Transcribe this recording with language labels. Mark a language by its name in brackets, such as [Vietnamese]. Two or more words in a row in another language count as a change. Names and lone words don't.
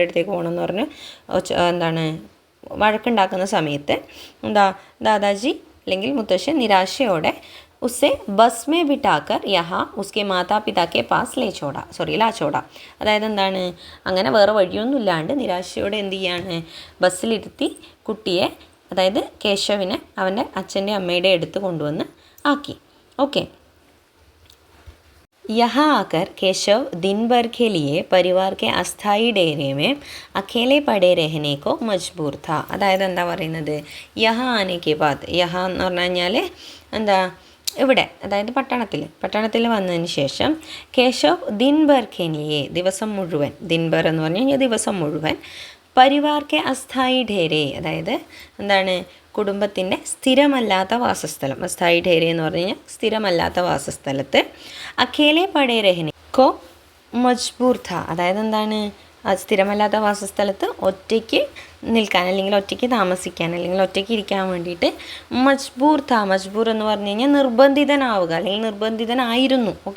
[Malayalam] അടുത്തേക്ക് പോകണമെന്ന് പറഞ്ഞ് എന്താണ് വഴക്കുണ്ടാക്കുന്ന സമയത്ത് ദാദാജി അല്ലെങ്കിൽ മുത്തശ്ശൻ നിരാശയോടെ [Hindi] उसे बस में बिठाकर यहाँ उसके मातापिता के पास ला छोड़ा, [Malayalam] അതായത് എന്താണ് അങ്ങനെ വേറെ വഴിയൊന്നും ഇല്ലാണ്ട് നിരാശയോടെ എന്ത് ചെയ്യാണ്, ബസ്സിലിരുത്തി കുട്ടിയെ, അതായത് കേശവിനെ അവൻ്റെ അച്ഛൻ്റെ അമ്മയുടെ അടുത്ത് കൊണ്ടുവന്ന് ആക്കി, ഓക്കെ. [Hindi] यहाँ आकर केशव दिन भर के लिए परिवार के अस्थाई डेरे में अकेले पड़े रहने को मजबूर था. [Malayalam] അതായത് എന്താ പറയുന്നത്, [Hindi] यहाँ आने के बाद, [Malayalam] യഹാ എന്ന് പറഞ്ഞു കഴിഞ്ഞാൽ എന്താ ഇവിടെ, അതായത് പട്ടണത്തിൽ വന്നതിന് ശേഷം കേശവ് ദിൻ [Hindi] भर के लिए [Malayalam] ദിവസം മുഴുവൻ, [Hindi] दिन भर [Malayalam] എന്ന് പറഞ്ഞു കഴിഞ്ഞാൽ ദിവസം മുഴുവൻ, [Hindi] परिवार के अस्थाई डेरे [Malayalam] അതായത് എന്താണ് കുടുംബത്തിൻ്റെ സ്ഥിരമല്ലാത്ത വാസസ്ഥലം, [Hindi] अस्थाई डेरे [Malayalam] എന്ന് പറഞ്ഞു കഴിഞ്ഞാൽ സ്ഥിരമല്ലാത്ത വാസസ്ഥലത്ത് [Hindi] अकेले पड़े रहने को मजबूर था, [Malayalam] അതായത് എന്താണ് സ്ഥിരമല്ലാത്ത വാസസ്ഥലത്ത് ഒറ്റയ്ക്ക് നിൽക്കാൻ അല്ലെങ്കിൽ ഒറ്റയ്ക്ക് താമസിക്കാൻ അല്ലെങ്കിൽ ഒറ്റയ്ക്ക് ഇരിക്കാൻ വേണ്ടിയിട്ട് മജ്ബൂർ എന്ന് പറഞ്ഞു കഴിഞ്ഞാൽ നിർബന്ധിതനാവുക അല്ലെങ്കിൽ നിർബന്ധിതനായിരുന്നു, ഓക്കെ.